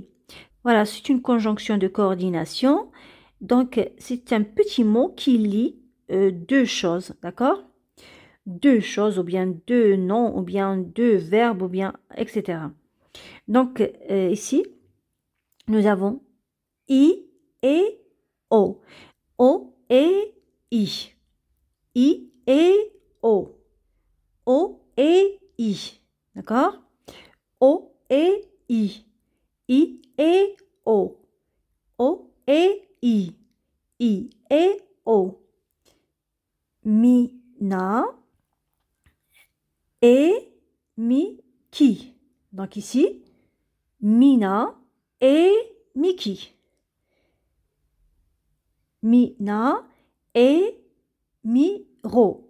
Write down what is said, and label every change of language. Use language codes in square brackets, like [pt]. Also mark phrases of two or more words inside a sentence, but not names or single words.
[fr] Voilà, c'est une conjonction de coordination. Donc, c'est un petit mot qui lie deux choses, d'accord? Deux choses, ou bien deux noms, ou bien deux verbes, ou bien, etc. Donc, ici, nous avons I et O. O et I. I et O. O et I. D'accord? O et I. I et O. O et I. I et O. Mina et Mickey. Donc ici, Mina et Mickey. Mina et Miro.